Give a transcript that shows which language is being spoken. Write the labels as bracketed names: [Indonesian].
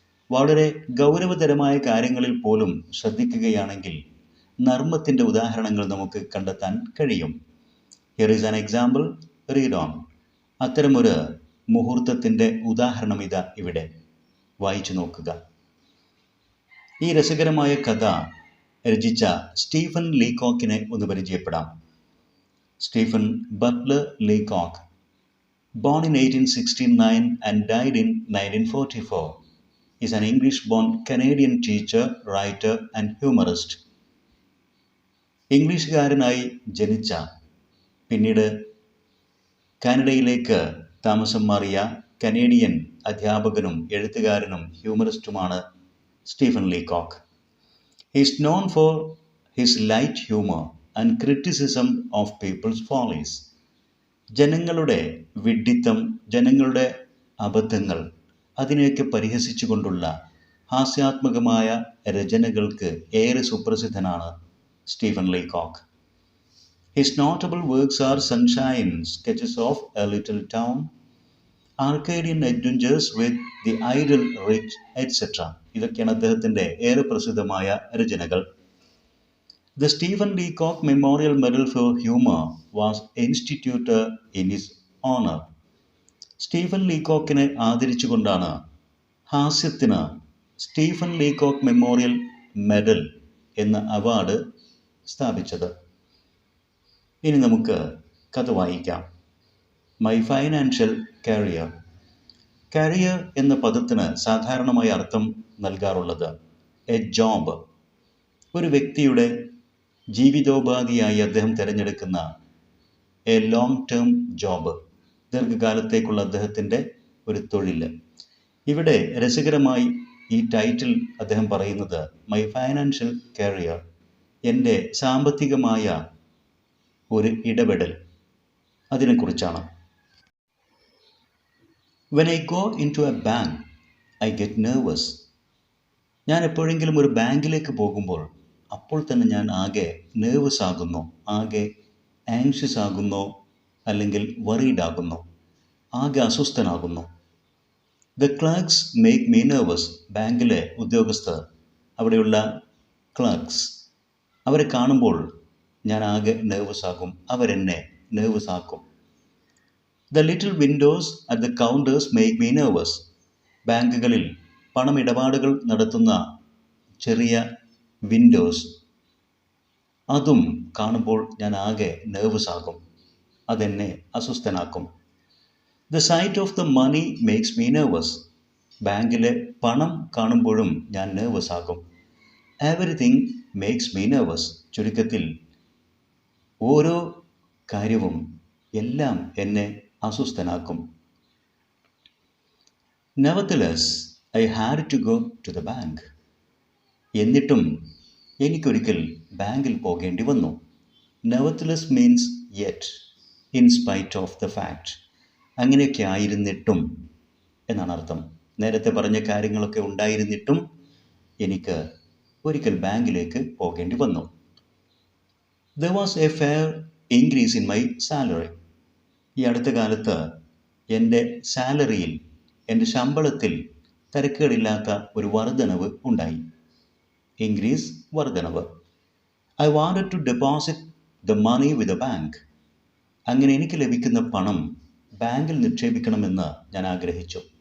[Malayalam] വളരെ ഗൗരവതരമായ കാര്യങ്ങളിൽ പോലും ശ്രദ്ധിക്കുകയാണെങ്കിൽ നർമ്മത്തിൻ്റെ ഉദാഹരണങ്ങൾ നമുക്ക് കണ്ടെത്താൻ കഴിയും. [English] Here is an example, read on. [Malayalam] അത്തരമൊരു മുഹൂർത്തത്തിൻ്റെ ഉദാഹരണം ഇതാ ഇവിടെ, വായിച്ചു നോക്കുക. ഈ രസകരമായ കഥ രചിച്ച സ്റ്റീഫൻ ലീകോക്കിനെ ഒന്ന് പരിചയപ്പെടാം. [English] Stephen Butler Leacock, born in 1869 and died in 1944, is an English-born Canadian teacher, writer and humorist. [Malayalam] ഇംഗ്ലീഷുകാരനായി ജനിച്ച, പിന്നീട് കാനഡയിലേക്ക് താമസം മാറിയ കനേഡിയൻ അധ്യാപകനും എഴുത്തുകാരനും ഹ്യൂമറിസ്റ്റുമാണ് Stephen ലീകോക്ക്. [English] He is known for his light humor and criticism of people's follies. [Malayalam] ജനങ്ങളുടെ വിഡ്ഢിത്തം, ജനങ്ങളുടെ അബദ്ധങ്ങൾ, അതിനെയൊക്കെ പരിഹസിച്ചുകൊണ്ടുള്ള ഹാസ്യാത്മകമായ രചനകൾക്ക് ഏറെ സുപ്രസിദ്ധനാണ് Stephen ലീകോക്ക്. [English] His notable works are Sunshine, Sketches of a Little Town, Arcadian Adventures with the Idle Rich, etc. [Malayalam] ഇതൊക്കെയാണ് അദ്ദേഹത്തിൻ്റെ ഏറെ പ്രസിദ്ധമായ രചനകൾ. [English] The Stephen Leacock Memorial Medal for Humor was instituted in his honor. [Malayalam] Stephen ലീകോക്കിനെ ആദരിച്ചുകൊണ്ടാണ് ഹാസ്യത്തിന് Stephen ലീകോക്ക് memorial medal എന്ന award സ്ഥാപിച്ചത്. ഇനി നമുക്ക് കഥ വായിക്കാം. My financial career. കരിയർ എന്ന പദത്തിന് സാധാരണമായ അർത്ഥം നൽകാറുള്ളത് എ ജോബ്. ഒരു വ്യക്തിയുടെ ജീവിതോപാധിയായി അദ്ദേഹം തിരഞ്ഞെടുക്കുന്ന എ ലോങ് ടേം ജോബ്, ദീർഘകാലത്തേക്കുള്ള അദ്ദേഹത്തിൻ്റെ ഒരു തൊഴിൽ. ഇവിടെ രസകരമായി ഈ ടൈറ്റിൽ അദ്ദേഹം പറയുന്നത് മൈ ഫൈനാൻഷ്യൽ കരിയർ, എൻ്റെ സാമ്പത്തികമായ ഒരു ഇടപെടൽ, അതിനെക്കുറിച്ചാണ്. [English] When I go into a bank, I get nervous. [Malayalam] ഞാൻ എപ്പോഴെങ്കിലും ഒരു ബാങ്കിലേക്ക് പോകുമ്പോൾ അപ്പോൾ തന്നെ ഞാൻ ആകെ നെർവസ് ആകുന്നു, ആകെ ആങ്ഷ്യസ് ആകുന്നു, അല്ലെങ്കിൽ വറീഡ് ആകുന്നു, ആകെ അസ്വസ്ഥനാകുന്നു. [English] The clerks make me nervous. [Malayalam] ബാങ്കിലെ ഉദ്യോഗസ്ഥർ, അവിടെയുള്ള ക്ലർക്സ്, അവരെ കാണുമ്പോൾ ഞാൻ ആകെ നെർവസ് ആകും, അവരെന്നെ നെർവസ് ആക്കും. [English] The little windows at the counters make me nervous. [Malayalam] ബാങ്കുകളിൽ പണമിടപാടുകൾ നടത്തുന്ന ചെറിയ വിൻഡോസ്, അതും കാണുമ്പോൾ ഞാൻ ആകെ നെർവസ് ആകും, അതെന്നെ അസ്വസ്ഥനാക്കും. [English] The sight of the money makes me nervous. [Malayalam] ബാങ്കിലെ പണം കാണുമ്പോഴും ഞാൻ നെർവസ് ആകും. [English] Everything makes me nervous. [Malayalam] ചുരുക്കത്തിൽ ഓരോ കാര്യവും, എല്ലാം എന്നെ അസ്വസ്ഥനാക്കും. [English] Nevertheless, I had to go to the bank. [Malayalam] എന്നിട്ടും എനിക്കൊരിക്കൽ ബാങ്കിൽ പോകേണ്ടി വന്നു. [English] Nevertheless means yet, in spite of the fact. [Malayalam] അങ്ങനെയൊക്കെ ആയിരുന്നിട്ടും എന്നാണ് അർത്ഥം. നേരത്തെ പറഞ്ഞ കാര്യങ്ങളൊക്കെ ഉണ്ടായിരുന്നിട്ടും എനിക്ക് ഒരിക്കൽ ബാങ്കിലേക്ക് പോകേണ്ടി വന്നു. [English] There was a fair increase in my salary. [Malayalam] ഈ അടുത്ത കാലത്ത് എൻ്റെ സാലറിയിൽ, എൻ്റെ ശമ്പളത്തിൽ തരക്കേടില്ലാത്ത ഒരു വർധനവ് ഉണ്ടായി. [English] Increase, വർധനവ്. I wanted to deposit the money with a bank. [Malayalam] അങ്ങനെ എനിക്ക് ലഭിക്കുന്ന പണം ബാങ്കിൽ നിക്ഷേപിക്കണമെന്ന് ഞാൻ ആഗ്രഹിച്ചു.